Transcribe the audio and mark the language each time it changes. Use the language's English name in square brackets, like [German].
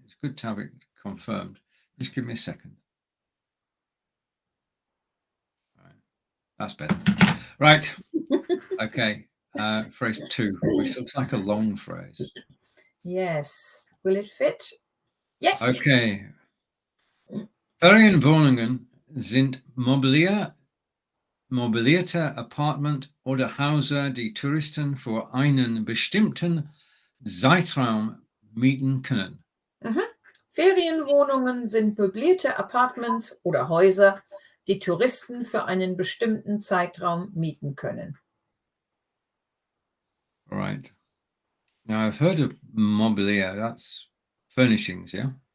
[English] It's good to have it confirmed. Just give me a second. Right. That's better. Right. Okay. Phrase 2, which looks like a long phrase. Yes. Will it fit? Yes. Okay. [German] Ferienwohnungen sind mobilierte Apartment oder Häuser, die Touristen für einen bestimmten Zeitraum mieten können. Ferienwohnungen sind möblierte Apartments oder Häuser, die Touristen für einen bestimmten Zeitraum mieten können. [English] All right. Now I've heard of mobilier. That's furnishings, yeah?